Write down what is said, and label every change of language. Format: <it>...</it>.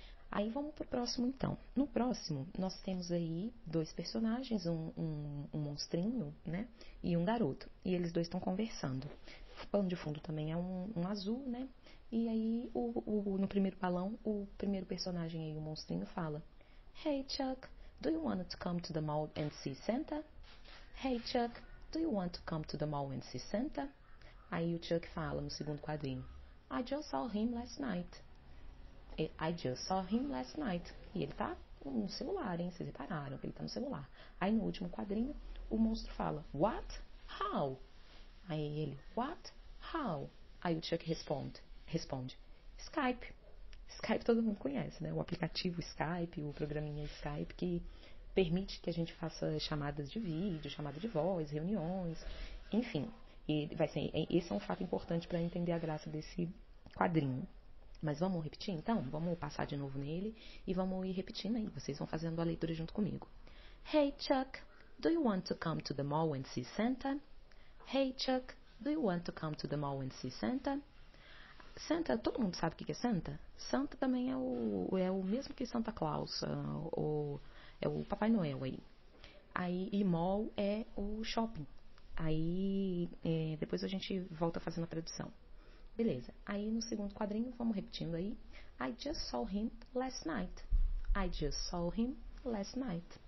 <pt>Aí vamos pro próximo então. No próximo, nós temos aí dois personagens, um monstrinho, né? E um garoto. E eles dois estão conversando. O pano de fundo também é um azul, né? E aí, no primeiro balão, o primeiro personagem aí, o monstrinho, fala:</pt> <en>Hey Chuck, do you want to come to the mall and see Santa? Hey Chuck, do you want to come to the mall and see Santa?</en> <pt>Aí o Chuck fala no segundo quadrinho:</pt> <en>I just saw him last night. I just saw him last night.</en> <pt>E ele tá no celular, hein? Vocês repararam que ele tá no celular. Aí no último quadrinho, o monstro fala:</pt> <en>What? How?</en> <pt>Aí ele:</pt> <en>What? How?</en> <pt>Aí o Chuck responde: Skype. Skype todo mundo conhece, né? O aplicativo Skype, o programinha Skype, que permite que a gente faça chamadas de vídeo, chamada de voz, reuniões, enfim. E esse é um fato importante para entender a graça desse quadrinho. Mas vamos repetir então? Vamos passar de novo nele e vamos ir repetindo aí. Vocês vão fazendo a leitura junto comigo.</pt> <en>Hey Chuck, do you want to come to the mall and see Santa? Hey Chuck, do you want to come to the mall and see Santa?</en> <pt>Santa, todo mundo sabe o que é Santa? Santa também é o mesmo que Santa Claus, é o Papai Noel aí. E mall é o shopping. Aí depois a gente volta fazendo a tradução. Beleza. Aí no segundo quadrinho, vamos repetindo aí.</pt> <en>I just saw him last night. I just saw him last night.</en>